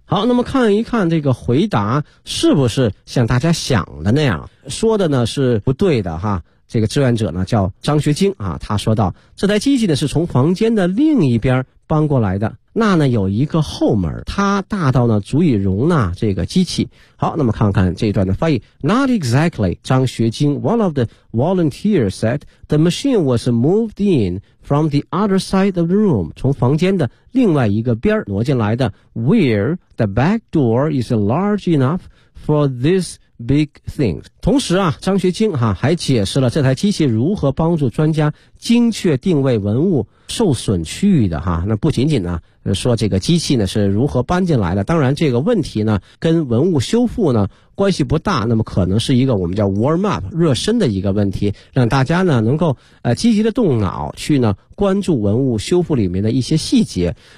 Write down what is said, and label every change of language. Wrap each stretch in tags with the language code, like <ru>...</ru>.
<zh>好，那么看一看这个回答是不是像大家想的那样，说的呢是不对的哈。这个志愿者呢叫张学晶啊，他说到这台机器呢是从房间的另一边搬过来的，那呢有一个后门，它大到呢足以容纳这个机器。好，那么看看这一段的翻译。</zh> <en>Not exactly, 张学晶 One of the volunteers said, The machine was moved in from the other side of the room,</en> <zh>从房间的另外一个边挪进来的。</zh> <en>Where the back door is large enough for this big things.</en> <zh>同时啊，张学晶啊还解释了这台机器如何帮助专家精确定位文物受损区域的哈。那不仅仅呢说这个机器呢是如何搬进来的，当然这个问题呢跟文物修复呢关系不大，那么可能是一个我们叫 warm up 热身的一个问题，让大家呢能够积极的动脑去呢关注文物修复里面的一些细节。</zh>